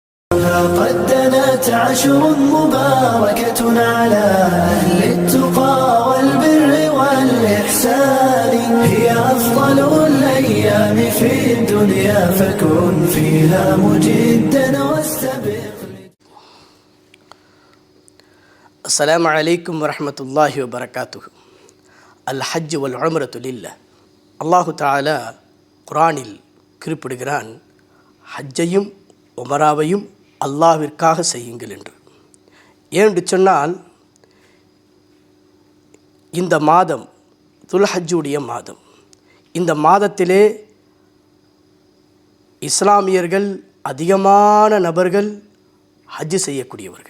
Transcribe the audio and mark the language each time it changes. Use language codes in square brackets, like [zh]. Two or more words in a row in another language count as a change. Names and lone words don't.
[ar] قد دنت عشر مباركة على أهل التقى والبر والإحسان هي أفضل الأيام في الدنيا فكن فيها مجدا واستبق. السلام عليكم ورحمة الله وبركاته. الحج والعمرة لله. الله تعالى [ta] குர்ஆனில் குறிப்பிடுகிறான், ஹஜ்ஜையும் உமராவையும் அல்லாஹ்விற்காக செய்யுங்கள் என்று. ஏனென்று சொன்னால், இந்த மாதம் துல்ஹஜ்ஜுடைய மாதம். இந்த மாதத்திலே இஸ்லாமியர்கள் அதிகமான நபர்கள் ஹஜ்ஜு செய்யக்கூடியவர்கள்.